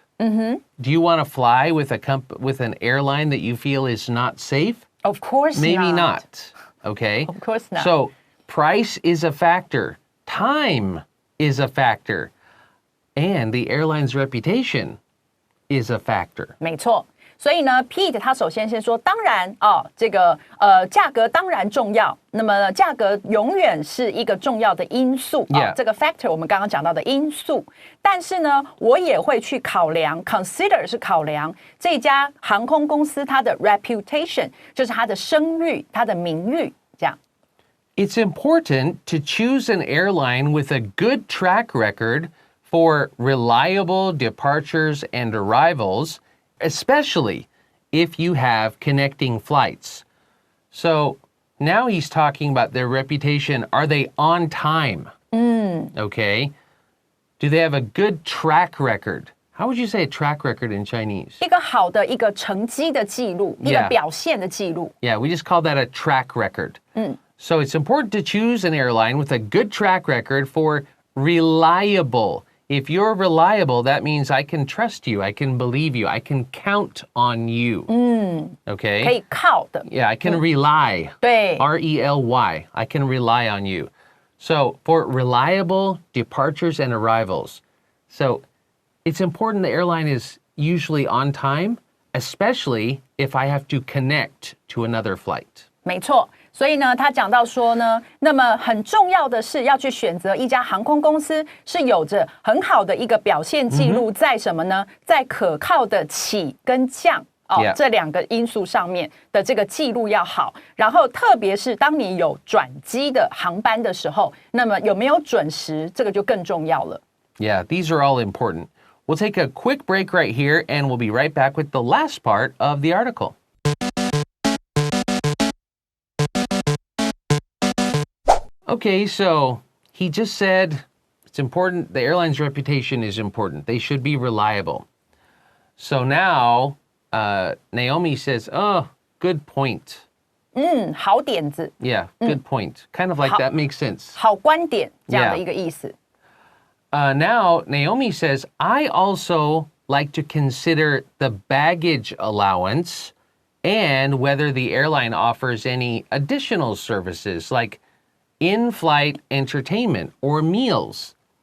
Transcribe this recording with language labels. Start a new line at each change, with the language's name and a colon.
English: Do you want to fly with an airline that you feel is not safe? Of course Maybe not. not. Okay. Of course not. So price is a factor. Time is a factor. And the airline's reputation is a factor.
Chinese: 没错。所以呢 Pete 他首先说，当然这个价格当然重要，那么价格永远是一个重要的因素这个 factor 我们刚刚讲到的因素，但是呢，我也会去考量 consider 是考量这家航空公司它的 reputation， 就是它的声誉、它的名誉这样。
English: It's important to choose an airline with a good track record for reliable departures and arrivals, especially if you have connecting flights. So now he's talking about their reputation. Are they on time? Okay. Do they have a good track record? How would you say a track record in Chinese?
Chinese: 一个好的一个成绩的记录，一个表现的记录。
English: Yeah, we just call that a track record. So it's important to choose an airline with a good track record for reliable. If you're reliable, that means I can trust you, I can believe you, I can count on you. Okay?
Chinese: 可以靠的。
English: Yeah, I can rely.
Chinese: 对。
English: R-E-L-Y. I can rely on you. So for reliable departures and arrivals. So it's important the airline is usually on time, especially if I have to connect to another flight.
Chinese: 没错，所以呢，他讲到说呢，那么很重要的是要去选择一家航空公司是有着很好的一个表现记录，在什么呢？在可靠的起跟降这两个因素上面的这个记录要好。然后特别是当你有转机的航班的时候，那么有没有准时，这个就更重要了。
English: Yeah, these are all important. We'll take a quick break right here, and we'll be right back with the last part of the article. Okay, so he just said it's important. The airline's reputation is important. They should be reliable. So now Naomi says, oh, good point.
Chinese: 好点子。
English: Yeah, good point. Kind of like that makes sense.
Chinese: 好观点这样的一个意思。
English: Now, Naomi says, I also like to consider the baggage allowance and whether the airline offers any additional services like in-flight entertainment or meals.